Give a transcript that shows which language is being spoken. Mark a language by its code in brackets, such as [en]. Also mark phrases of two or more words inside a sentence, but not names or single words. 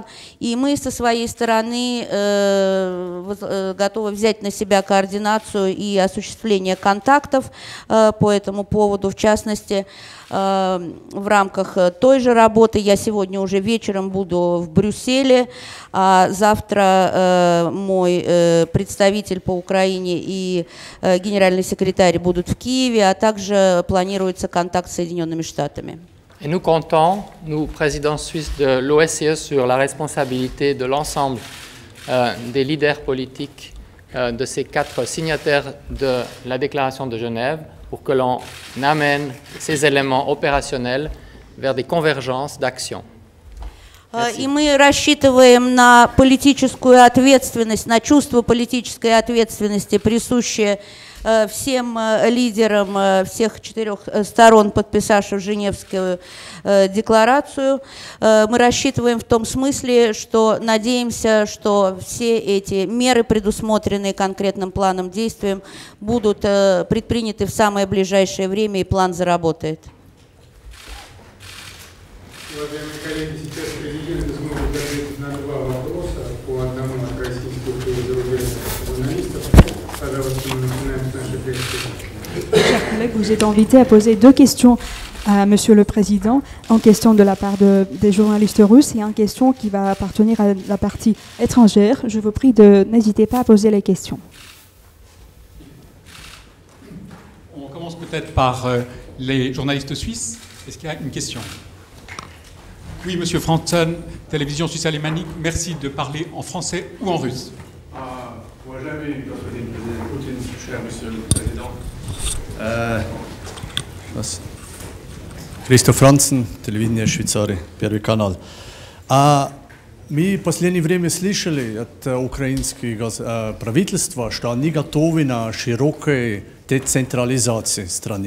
[ru] И мы со своей стороны готовы взять на себя координацию и осуществление контактов по этому поводу, в частности, в рамках той же работы. Я сегодня уже вечером буду в Брюсселе, а завтра мой представитель по Украине и генеральный секретарь будут в Киеве, а также планируется контакт с Соединенными Штатами. [fr] Et nous comptons, nous, présidents suisses de l'OSCE, sur la responsabilité de l'ensemble des leaders politiques de ces 4 signataires de la déclaration de Genève pour que l'on amène ces éléments opérationnels vers des convergences d'action. [ru] И мы рассчитываем на политическую ответственность, на чувство политической ответственности, присущее всем лидерам всех 4 сторон, подписавших Женевскую декларацию. Мы рассчитываем в том смысле, что надеемся, что все эти меры, предусмотренные конкретным планом действий, будут предприняты в самое ближайшее время, и план заработает. Уважаемые коллеги, сейчас президент сможет ответить на 2 вопроса, по одному от российских и зарубежных журналистов. Пожалуйста. [fr] collègues, vous êtes invités à poser 2 questions à Monsieur le Président, en question de la part des journalistes russes et en question qui va appartenir à la partie étrangère. Je vous prie de n'hésitez pas à poser les questions. On commence peut-être par les journalistes suisses. Est-ce qu'il y a une question? Oui, Monsieur Franzen, télévision suisse alémanique, merci de parler en français ou en russe. [ru] Уважаемый господин президент Путин, [fr] cher monsieur le président. [ru] Христо Францен, телевидение Швейцарии, Первый канал. Мы в последнее время слышали от украинского правительства, что они готовы на широкую децентрализацию страны.